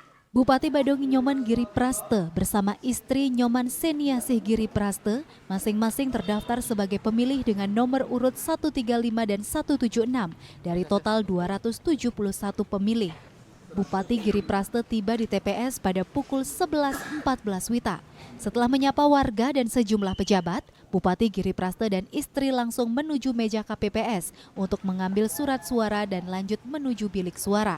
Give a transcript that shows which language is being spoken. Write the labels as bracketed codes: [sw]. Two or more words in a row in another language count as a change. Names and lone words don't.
[id] Bupati Badung Nyoman Giri Praste bersama istri Nyoman Seniasih Giri Praste masing-masing terdaftar sebagai pemilih dengan nomor urut 135 dan 176 dari total 271 pemilih. Bupati Giri Praste tiba di TPS pada pukul 11.14 WITA. Setelah menyapa warga dan sejumlah pejabat, Bupati Giri Praste dan istri langsung menuju meja KPPS untuk mengambil surat suara dan lanjut menuju bilik suara.